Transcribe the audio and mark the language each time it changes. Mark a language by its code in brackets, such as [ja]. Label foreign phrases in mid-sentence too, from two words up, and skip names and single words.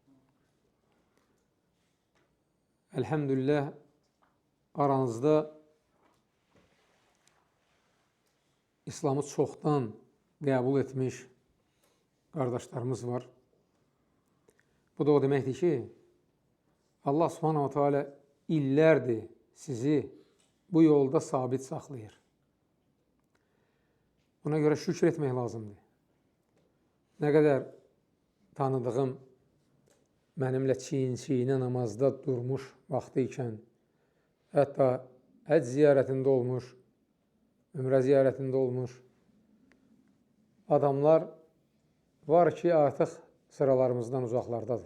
[az] Elhamdülillah, aranızda İslamı çoxdan qəbul etmiş qardaşlarımız var. Bu da o deməkdir ki, Allah [ar] سبحانه وتعالى [az] illərdir sizi bu yolda sabit saxlayır. Buna görə şükür etmək lazımdır. Nə qədər tanıdığım, mənimlə çiyin-çiyinə namazda durmuş vaxtı ikən, hətta həcc ziyarətində olmuş, ümrə ziyarətində olmuş adamlar var ki, artıq sıralarımızdan uzaqlardadır.